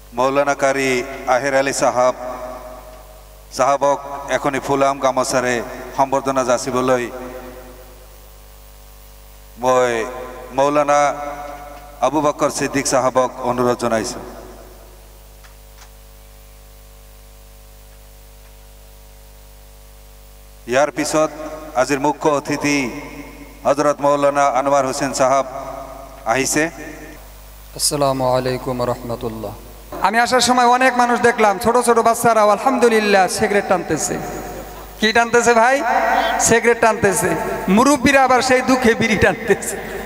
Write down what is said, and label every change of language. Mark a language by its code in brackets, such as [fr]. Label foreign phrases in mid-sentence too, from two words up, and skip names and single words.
[as] মৌলানা কারি আহের আলী সাহাবক এখনই ফুলাম গামছাৰে সম্বৰ্ধনা যাচিবলৈ মই মৌলানা আবু বকৰ সিদ্দিক সাহাবক অনুৰোধ জনাইছোঁ। ইয়াৰ পিছত আজিৰ মুখ্য অতিথি হযরত মৌলানা আনোয়ার হোসেন সাহাব আহিছে। [ar] السلام عليكم رحمة الله. [bn] আমি আসার সময় অনেক মানুষ দেখলাম, ছোট ছোট বাচ্চারা আলহামদুলিল্লাহ সিগারেট টানতেছে। কি টানতেছে ভাই? সিগারেট টানতেছে। মুরব্বীরা আবার সেই দুঃখে বিড়ি টানতেছে।